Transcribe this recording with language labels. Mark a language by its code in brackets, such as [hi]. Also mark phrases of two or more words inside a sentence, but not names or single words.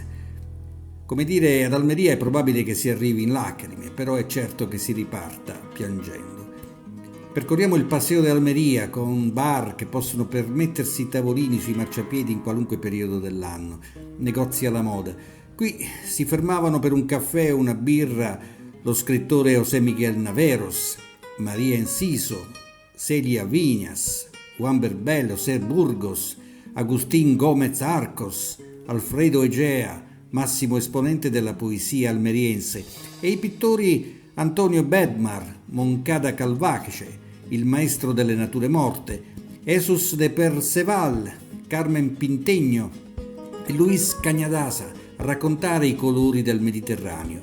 [it] Come dire, ad Almeria è probabile che si arrivi in lacrime, però è certo che si riparta piangendo. Percorriamo il Paseo de Almeria con bar che possono permettersi tavolini sui marciapiedi in qualunque periodo dell'anno, negozi alla moda. Qui si fermavano per un caffè o una birra lo scrittore José Miguel Naveros, María Enciso, Celia Viñas, Juan Berbel, José Burgos, Agustín Gómez Arcos, Alfredo Egea, massimo esponente della poesia almeriense, e i pittori Antonio Bedmar, Moncada Calvache, il maestro delle nature morte, Jesus de Perceval, Carmen Pintegno e Luis Cañadasa a raccontare i colori del Mediterraneo.